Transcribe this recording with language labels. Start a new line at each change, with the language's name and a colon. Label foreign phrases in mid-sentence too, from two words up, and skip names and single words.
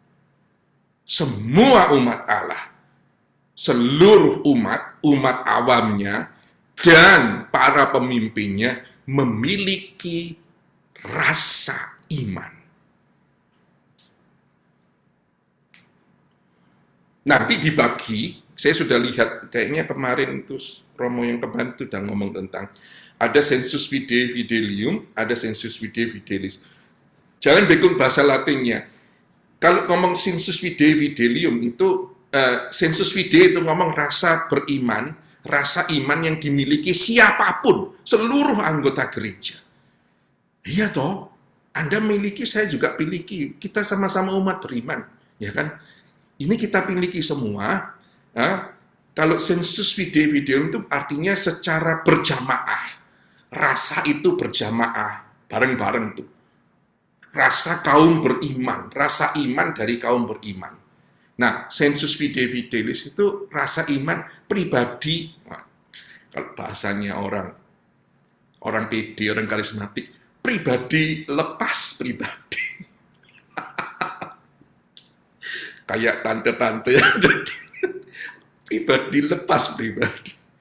Indonesian: Semua umat Allah, seluruh umat awamnya, dan para pemimpinnya memiliki rasa iman. Nanti dibagi, saya sudah lihat, kayaknya kemarin itu Romo yang kemarin itu sudah ngomong tentang ada
Latin: sensus fidei fidelium,
Indonesian: ada
Latin: sensus fidei fidelis.
Indonesian: Jangan bingung bahasa Latinnya. Kalau ngomong
Latin: sensus fidei fidelium
Indonesian: itu,
Latin: sensus fidei
Indonesian: itu ngomong rasa beriman, rasa iman yang dimiliki siapapun, seluruh anggota gereja. Iya toh, Anda miliki, saya juga miliki, kita sama-sama umat beriman, ya kan? Ini kita miliki semua. Kalau
Latin: sensus fidei fidelium
Indonesian: itu artinya secara berjamaah. Rasa itu berjamaah, bareng-bareng tuh. Rasa kaum beriman, rasa iman dari kaum beriman. Nah,
Latin: sensus fidei fidelis
Indonesian: itu rasa iman pribadi. Nah, kalau bahasanya orang PD, orang karismatik, pribadi lepas pribadi. Kayak tante-tante yang ada pribadi lepas pribadi.